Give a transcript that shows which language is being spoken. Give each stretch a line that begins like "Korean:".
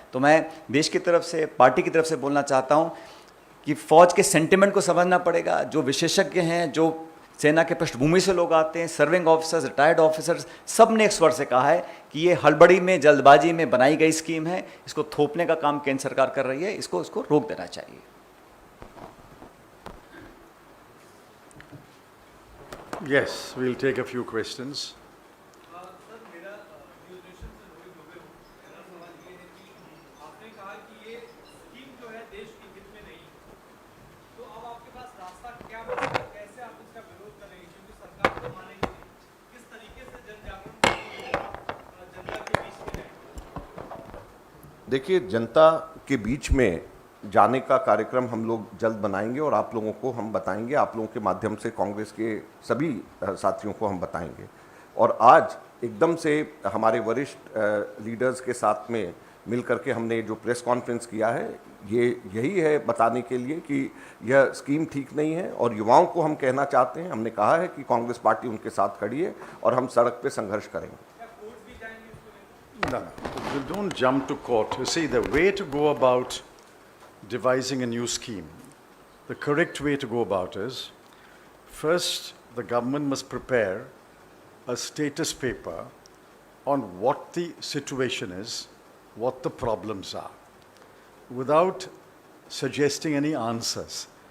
Hindi: तो मैं देश की तरफ से, पार्टी की तरफ से बोलना चाहता हूँ कि फौज के सेंटिमेंट को समझना पड़ेगा। जो विशेषज्ञ हैं, जो सेना के पृष्ठभूमि से लोग आते हैं, सर्विंग ऑफिसर्स, रिटायर्ड ऑफिसर्स, सब ने एक स्वर से कहा है कि ये हड़बड़ी में, जल्दबाजी में बनाई गई स्कीम है। इसको थोपने का काम केंद्र सरकार कर रही है, इसको रोक देना चाहिए।
English: Yes, we'll take a few questions.
Hindi: Sir, मेरा न्यूट्रिशन से रोहित दुबे हूँ। मेरा सवाल ये है कि आपने कहा कि ये स्कीम जो है देश के हित में नहीं है, तो अब आपके पास रास्ता क्या बचा है? कैसे आप इसका विरोध करेंगे? क्योंकि सरकार तो मानेगी नहीं। किस तरीके से जन जागरण जनता के बीच में जाएंगे? देखिए, जनता के बीच में जाने का कार्यक्रम हम लोग जल्द बनाएंगे और आप लोगों को हम बताएंगे, आप लोगों के माध्यम से कांग्रेस के सभी साथियों को हम बताएंगे। और आज एकदम से हमारे वरिष्ठ लीडर्स के साथ में मिल करके हमने जो प्रेस कॉन्फ्रेंस किया है, ये यही है बताने के लिए कि यह स्कीम ठीक नहीं है। और युवाओं को हम कहना चाहते हैं, हमने कहा है कि कांग्रेस पार्टी उनके साथ खड़ी है और हम सड़क पे संघर्ष करेंगे।
English: No, we don't jump to court. You see, the way to go about devising a new scheme, the correct way to go about is, first, the government must prepare a status paper on what the situation is, what the problems are, without suggesting any answers.